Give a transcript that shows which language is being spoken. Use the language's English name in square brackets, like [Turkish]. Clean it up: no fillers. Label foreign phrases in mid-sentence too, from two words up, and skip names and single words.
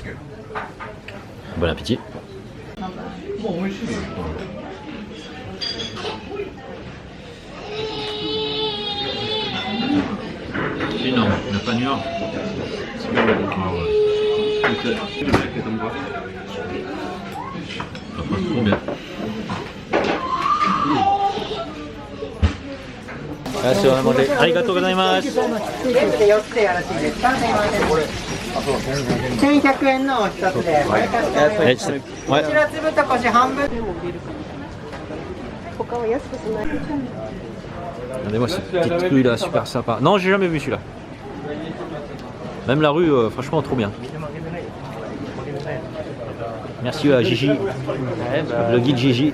[French] Bon appétit. Énorme, le panure. C'est bien le ça passe trop bien. Merci, on a mangé. [Japanese] ありがとうございます. 1100円のお一つで、これ買ってあげます。こ [French] Ouais. [Japanese] ちら粒とこし半分。 [French] Regardez-moi cette petite rue là, super sympa. Non, j'ai jamais vu celui-là. Même la rue, franchement, trop bien. Merci à Gigi, le guide Gigi.